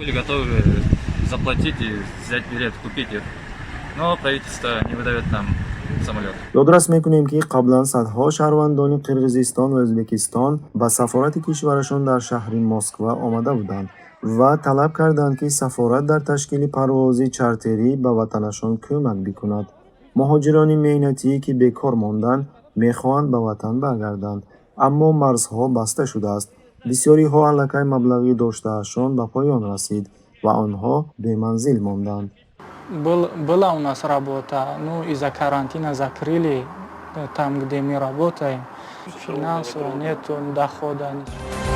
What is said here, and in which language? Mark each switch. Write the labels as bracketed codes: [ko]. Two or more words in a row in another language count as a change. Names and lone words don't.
[tg] ёдрас мекунем, ки қаблан садҳо шаҳрвандони Қирғизистон ва Ӯзбекистон ба сафорати кишварашон дар шаҳри Москва омада буданд ва талаб карданд, ки сафорат дар ташкили парвози чартерӣ ба ватанашон кӯмак бикунад. муҳоҷирони меҳнатӣ, ки бекор монданд, мехоҳанд ба ватан баргарданд, аммо марзҳо баста шудааст. бисёриҳо аллакай маблағи доштаашон ба поён расид ва онҳо беманзил монданд. [ru] Была у нас работа, ну из-за карантина закрыли там, где мы работаем. Финансово нету дохода.